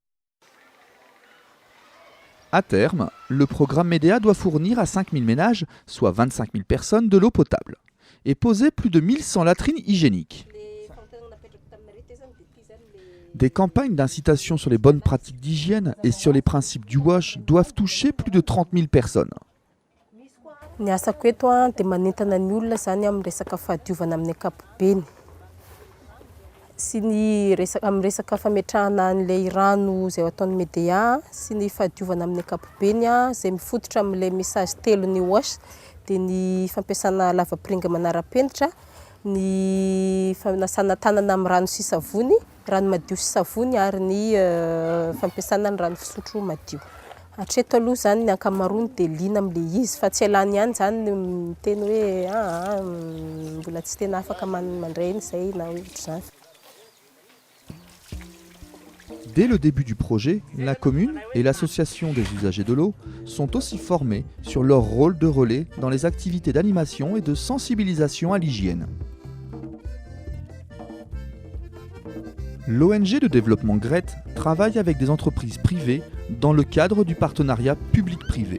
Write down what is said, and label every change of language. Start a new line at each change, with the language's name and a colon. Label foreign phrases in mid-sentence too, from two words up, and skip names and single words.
French: À terme, le programme MEDEA doit fournir à 5000 ménages, soit 25 000 personnes, de l'eau potable et poser plus de 1100 latrines hygiéniques. Des campagnes d'incitation sur les bonnes pratiques d'hygiène et sur les principes du WASH doivent toucher plus de 30 000 personnes.
Malagasy: Ny asako eto dia manentana ny olona zany amin'ny resaka fahadiovana amin'ny ankapobeny. Sy ny amin'ny resaka fametrahana an'ilay rano izay ataon'ny MEDEA sy ny fahadiovana amin'ny ankapobeny izay mifototra amin'ilay message telo ny WASH dia ny fampiasana lavapiringa manara-penitra, ny fanasana tanana amin'ny rano sy savony, rano madio sy savony ary ny fampiasana ny rano fisotro madio. Hatreto aloha zany ny ankamaroany dia liana amin'ilay izy fa tsy alany ihany zany miteny hoe mbola tsy tena afaka mandray izay na ohatr'izany.
French: Dès le début du projet, la commune et l'association des usagers de l'eau sont aussi formés sur leur rôle de relais dans les activités d'animation et de sensibilisation à l'hygiène. L'ONG de développement GRET travaille avec des entreprises privées dans le cadre du partenariat public-privé.